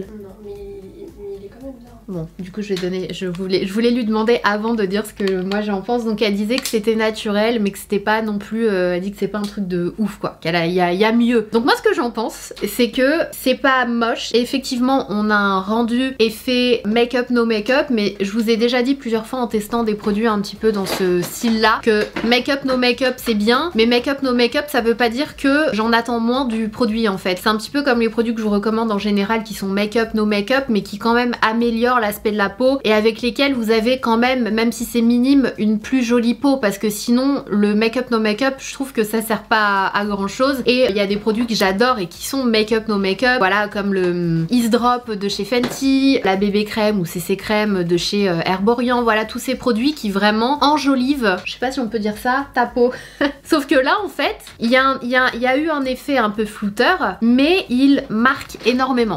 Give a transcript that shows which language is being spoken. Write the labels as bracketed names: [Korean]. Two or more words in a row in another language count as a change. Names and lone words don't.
[French] Non mais il est quand même bien. Bon, du coup je vais donner, je voulais lui demander avant de dire ce que moi j'en pense. Donc elle disait que c'était naturel mais que c'était pas non plus, elle dit que c'est pas un truc de ouf quoi, qu'il y a mieux. Donc moi ce que j'en pense c'est que c'est pas moche et effectivement on a un rendu effet [English] make-up no make-up [French] mais je vous ai déjà dit plusieurs fois en testant des produits un petit peu dans ce style là que [English] make-up no make-up [French] c'est bien mais [English] make-up no make-up [French] ça veut pas dire que j'en attends moins du produit en fait. C'est un petit peu comme les produits que je vous recommande en général qui sont [English] make-up no make-up [French] mais qui quand même améliorent l'aspect de la peau et avec lesquels vous avez quand même si c'est minime, une plus jolie peau parce que sinon le [English] make-up no make-up [French] je trouve que ça sert pas à grand chose et il y a des produits que j'adore et qui sont [English] make-up no make-up, [French] voilà comme le Ease Drop de chez Fenty, la bébé crème ou CC crème de chez Herborian, voilà tous ces produits qui vraiment enjolivent, je sais pas si on peut dire ça, ta peau. Sauf que là en fait il y a eu un effet un peu flouteur mais il marque énormément.